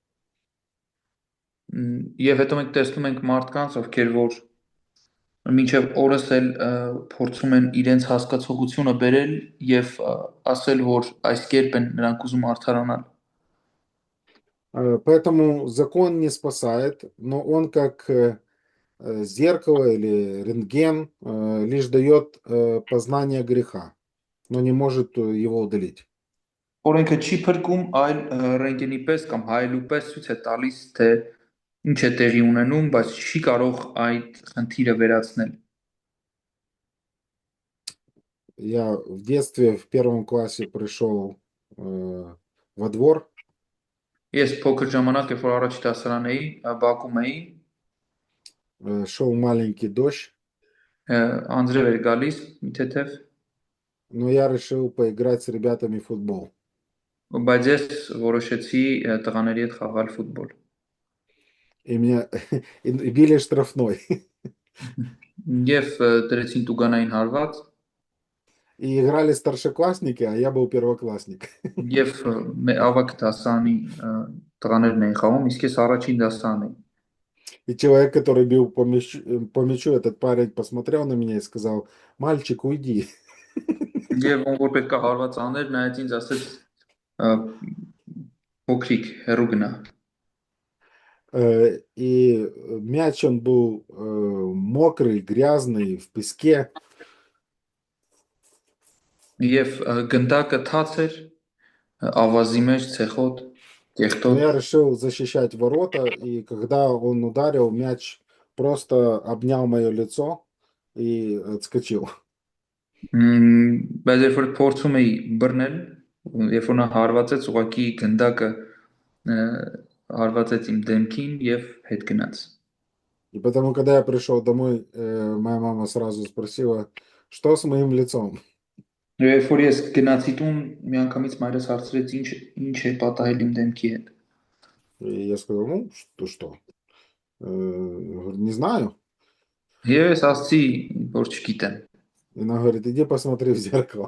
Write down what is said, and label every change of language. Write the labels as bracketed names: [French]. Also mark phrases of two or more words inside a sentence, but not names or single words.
[Armenian] Եվ հետո մենք տեսնում ենք մարդկանց, ովքեր որ մինչև օրս էլ փորձում են իրենց հասկացողությունը բերել եւ ասել, որ այս կերպ են նրանք ուզում արդարանալ։ [Russian] Поэтому закон не спасает, но он как зеркало или рентген лишь дает познание греха, но не может его удалить. [Armenian] Օրենքը չի փրկում, այլ ռենտգենի պես կամ հայելու պես ցույց է տալիս, թե ինչ է տեղի ունենում, բայց չի կարող այդ խնդիրը վերացնել։ [Russian] Я в детстве в 1 классе пришел во двор, [Armenian] Ես փոքր ժամանակ, երբ որ առաջ դասարան էի, բակում էի, [Russian] шел маленький дождь, [Armenian] անձրև էր գալիս, մի թեթև, [Russian] но я решил поиграть с ребятами в футбол. [Armenian] բայց ես որոշեցի տղաների հետ խաղալ ֆուտբոլ։ [Russian] И меня и били штрафной. [Armenian] Եվ դրեցին տուգանային հարված, [Russian] И играли старшеклассники, а я был первоклассник. [Armenian] եւ ավագ դասարանի տղաներն էին խաղում, իսկ ես առաջին դասարան էի։ [Russian] И человек, который бил по мячу, этот парень посмотрел на меня и сказал: «Мальчик, уйди». [Armenian] Եվ ում որ պետք է հարված աներ, նայեց ինձ ասեց փոքրիկ հեռու գնա։ [Russian] И мяч он был мокрый, грязный, в песке. [Armenian] Եվ գնդակը թաց էր, ավազի մեջ ցեխոտ, [Russian] Но [Armenian] կեղտոտ։ [Russian] я решил защищать ворота, и когда он ударил, мяч просто обнял мое лицо и отскочил. [Armenian] Բայց երբ որ փորձում էի բռնել, երբ որ նա հարվածեց, ուղղակի գնդակը հարվածեց իմ դեմքին եւ հետ գնաց։ [Russian] И потому, когда я пришел домой, моя мама сразу спросила, что с моим лицом. [Armenian] Երբ որ ես գնացի տուն, միանգամից մայրս հարցրեց ինչ է պատահել իմ демքի հետ։ [Russian] И я сказал: ну, что? Говорю: не знаю. [Armenian] Եվ ես ասացի, որ չգիտեմ։ [Russian] И она говорит: иди посмотри в зеркало.